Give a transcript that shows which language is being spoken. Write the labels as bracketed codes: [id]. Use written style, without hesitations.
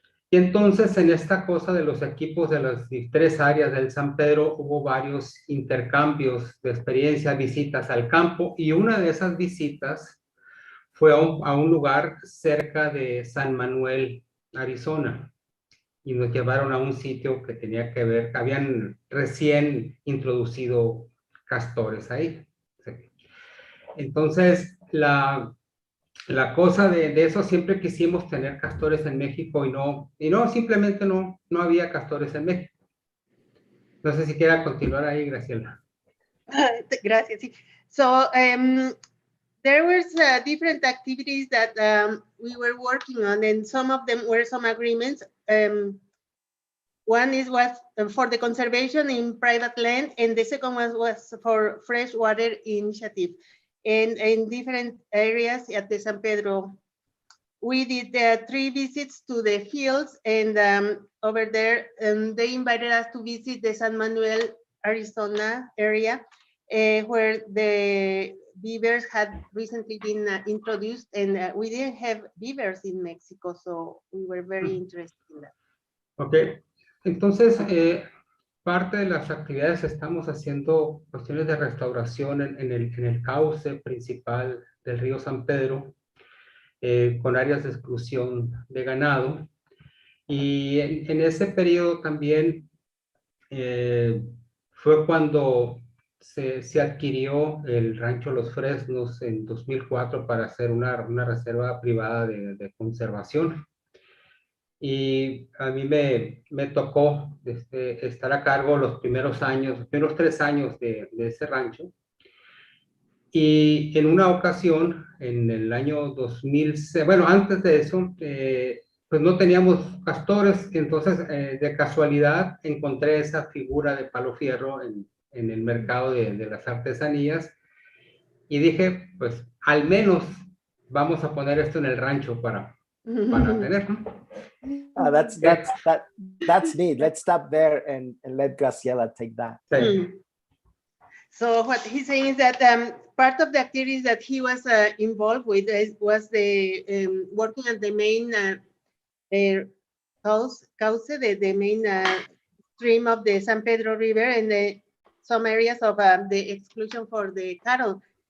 [es] Y entonces en esta cosa de los equipos de las 3 áreas del San Pedro hubo varios intercambios de experiencia, visitas al campo, y una de esas visitas fue a un lugar cerca de San Manuel, Arizona, y nos llevaron a un sitio que tenía que ver, habían recién introducido castores ahí. Entonces, la cosa de eso, siempre quisimos tener castores en México, y no, simplemente no había castores en México. No sé si quiera continuar ahí, Graciela. Gracias. [en] So, there was different activities that we were working on, and some of them were some agreements. One was for the conservation in private land, and the second one was for freshwater initiative. And in different areas at the San Pedro, we did 3 visits to the fields, and over there, they invited us to visit the San Manuel, Arizona area, where the beavers had recently been introduced, and we didn't have beavers in Mexico, so we were very interested in that. [es] Okay, entonces parte de las actividades estamos haciendo cuestiones de restauración en el cauce principal del río San Pedro, con áreas de exclusión de ganado, y en ese periodo también fue cuando se adquirió el rancho Los Fresnos en 2004 para hacer una reserva privada de conservación. Y a mí me tocó estar a cargo los primeros 3 años de ese rancho. Y en una ocasión, en el año 2006, bueno, antes de eso, pues no teníamos castores, entonces de casualidad encontré esa figura de palo fierro en el mercado de las artesanías, y dije, pues al menos vamos a poner esto en el rancho para tener, ¿no? [en] That's neat. Let's stop there and let Graciela take that. [es] Sí. [en] So what he's saying is that part of the activities that he was involved with was the working at the main cauce, the main stream of the San Pedro River and some areas of the exclusion for the cattle.